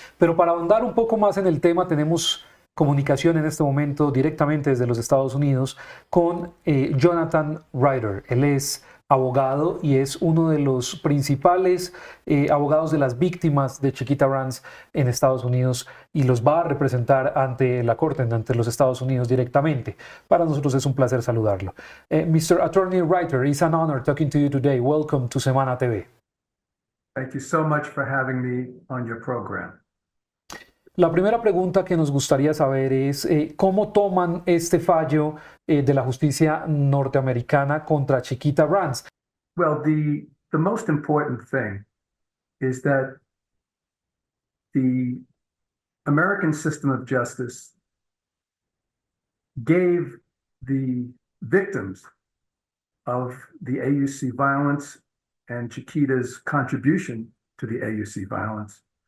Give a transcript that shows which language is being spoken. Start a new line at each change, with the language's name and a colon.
Spanish: Pero para ahondar un poco más en el tema, tenemos comunicación en este momento directamente desde los Estados Unidos con Jonathan Reiter. Él es abogado y es uno de los principales abogados de las víctimas de Chiquita Brands en Estados Unidos y los va a representar ante la corte, ante los Estados Unidos directamente. Para nosotros es un placer saludarlo.
English: Mr. Attorney Reiter, it's an honor talking to you today. Welcome to Semana TV. Thank you so much for having me on your program.
Spanish: La primera pregunta que nos gustaría saber es ¿cómo toman este fallo de la justicia norteamericana contra Chiquita Brands?
English: Well, the most important thing is that the American system of justice gave the victims of the AUC violence and Chiquita's contribution to the AUC violence.